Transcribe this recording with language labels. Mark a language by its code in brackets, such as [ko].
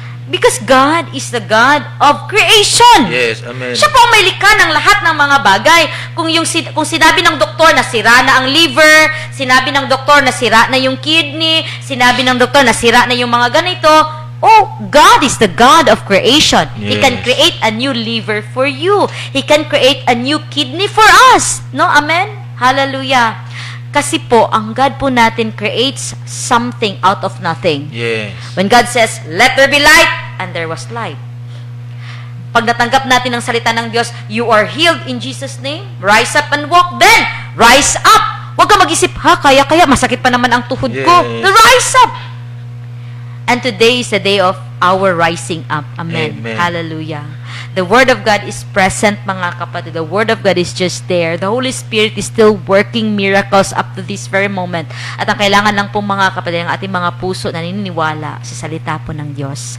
[en] Because God is the God of creation. Yes, amen. [tl] Siya po ang may likha ng lahat ng mga bagay. Kung sinabi ng doktor na sira na ang liver, sinabi ng doktor na sira na yung kidney, sinabi ng doktor na sira na yung mga ganito, [en] oh, God is the God of creation. He can Yes. create a new liver for you. He can create a new kidney for us. No? Amen? Hallelujah. [tl] Kasi po, ang God po natin [en] creates something out of nothing. Yes. When God says, let there be light, and there was light. [tl] Pag natanggap natin ang salita ng Diyos, [en] you are healed in Jesus' name, rise up and walk, then rise up. [tl] Huwag ka mag-isip, kaya, masakit pa naman ang tuhod ko. [en] Yes. Rise up. And today is the day of our rising up. Amen. Amen. Hallelujah. The Word of God is present, [tl] mga kapatid. [en] The Word of God is just there. The Holy Spirit is still working miracles up to this very moment. [tl] At ang kailangan lang po, mga kapatid, ang ating mga puso na naniniwala sa salita po ng Diyos.